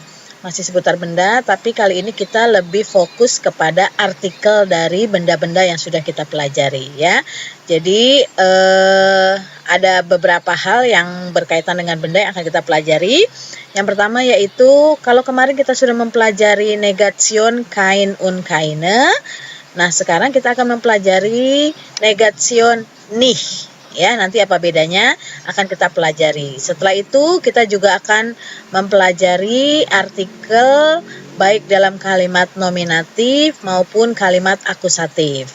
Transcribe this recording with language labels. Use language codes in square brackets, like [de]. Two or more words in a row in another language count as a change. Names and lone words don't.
[id] Masih seputar benda, tapi kali ini kita lebih fokus kepada artikel dari benda-benda yang sudah kita pelajari ya. Jadi ada beberapa hal yang berkaitan dengan benda yang akan kita pelajari. Yang pertama yaitu kalau kemarin kita sudah mempelajari [de] Negation kein und keine. [id] Nah, sekarang kita akan mempelajari [de] Negation nicht. [id] Ya, nanti apa bedanya akan kita pelajari. Setelah itu kita juga akan mempelajari artikel baik dalam kalimat nominatif maupun kalimat akusatif.